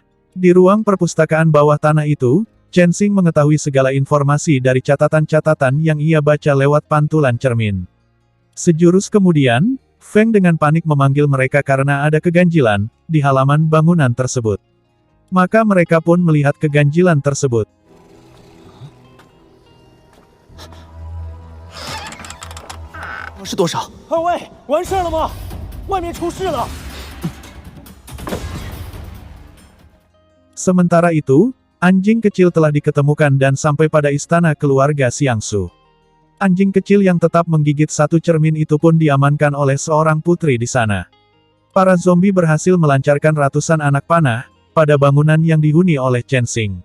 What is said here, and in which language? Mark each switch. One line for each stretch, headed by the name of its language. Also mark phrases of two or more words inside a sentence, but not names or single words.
Indonesian: Di ruang perpustakaan bawah tanah itu, Chen Xing mengetahui segala informasi dari catatan-catatan yang ia baca lewat pantulan cermin. Sejurus kemudian, Feng dengan panik memanggil mereka karena ada keganjilan di halaman bangunan tersebut. Maka mereka pun melihat keganjilan tersebut.
Chinese: 是多少？二位，完事了吗？外面出事了！
Indonesian: Sementara itu, anjing kecil telah diketemukan dan sampai pada istana keluarga Xiangsu. Anjing kecil yang tetap menggigit satu cermin itu pun diamankan oleh seorang putri di sana. Para zombie berhasil melancarkan ratusan anak panah pada bangunan yang dihuni oleh Chen Xing.